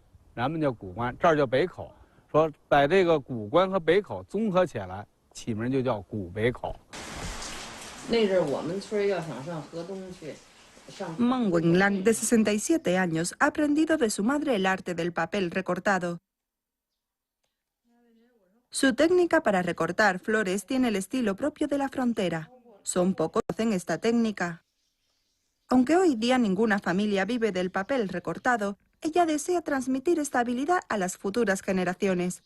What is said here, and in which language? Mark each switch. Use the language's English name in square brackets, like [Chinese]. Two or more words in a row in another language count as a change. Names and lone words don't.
[Chinese] 咱们叫古关，这儿叫北口。说把这个古关和北口综合起来，起名就叫古北口。那阵我们村要想上河东去。 [Spanish] Meng Wenlan, de 67 años, ha aprendido de su madre el arte del papel recortado. Su técnica para recortar flores tiene el estilo propio de la frontera. Son pocos que conocen esta técnica. Aunque hoy día ninguna familia vive del papel recortado, ella desea transmitir esta habilidad a las futuras generaciones.